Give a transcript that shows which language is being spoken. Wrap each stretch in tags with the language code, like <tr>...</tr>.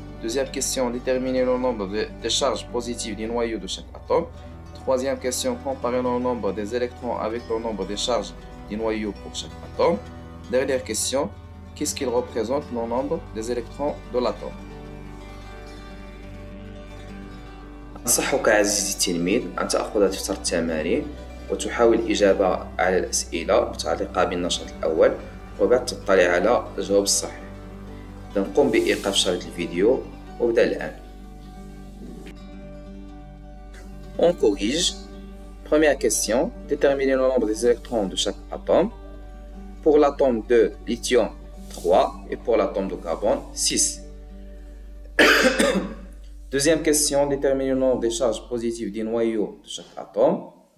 <fr>Deuxième question, déterminer le nombre de charges positives du noyau de chaque atome. Troisième question, comparer le nombre des électrons avec le nombre de charges du noyau pour chaque atome. Dernière question, qu'est-ce qu'il représente le nombre des électrons de l'atome.</fr> <ar>أنصحك عزيزي التلميذ أن تأخذ دفتر التمارين وتحاول الإجابة على الأسئلة المتعلقة بالنشاط الأول وبعد تطلع على الجواب الصحيح. إذا قم بإيقاف شريط الفيديو وابدأ الآن.</ar> <fr>On corrige. Première question, déterminer le nombre des électrons de chaque atome. Pour l'atome de lithium, 3 et pour l'atome de carbone, 6. Deuxième question, déterminer le nombre des charges positives du noyau de chaque atome.</fr>